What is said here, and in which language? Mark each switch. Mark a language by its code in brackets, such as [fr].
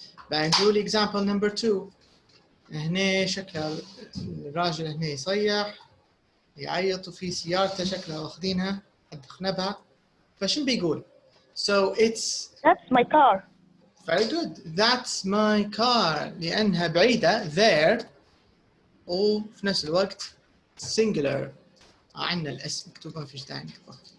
[ar] بنقول example number 2. هنا شكلها الراجل هنا يصيح يعيط وفي سيارته شكلها واخذينها حد خنبها. فشو بيقول؟ [en] So it's That's my car. Very good. That's my car [ar] لأنها بعيدة there وفي نفس الوقت singular. عندنا الاسم مكتوب ما فيش داعي نكتبه.